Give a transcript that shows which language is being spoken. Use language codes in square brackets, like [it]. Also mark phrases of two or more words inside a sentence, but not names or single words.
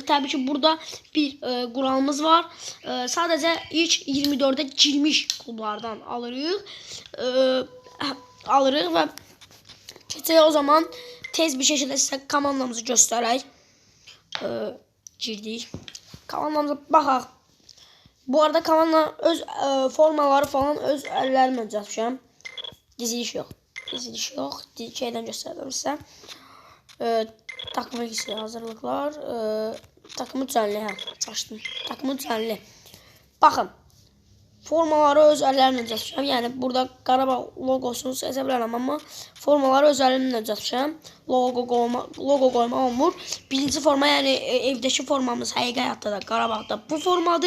[az] Təbii ki, burada bir quralımız var. Sadəcə ilk 24'ə girmiş klublardan alırıq və keçək o zaman tez bir şəkildə sizə komandamızı göstərək. Girdik. Komandamıza baxaq. Bu arada komanda öz formaları falan öz əllərimlə düzəltmişəm. Diziliş yox. Diziliş yox. Şeydən göstərdim sizə. [tr] Takımı ikisi hazırlıklar. Takımı düzenli. Açtım. Takımı düzenli. [az] Baxın. Formaları öz əllərimlə düzəltmişəm. Yəni burada Qarabağ logosunu seçə bilərəm, amma formaları öz əlimlə düzəltmişəm. Logo qoyma olmur. Birinci forma, yəni evdəki formamız həqiqi həyatda da Qarabağda bu formadır.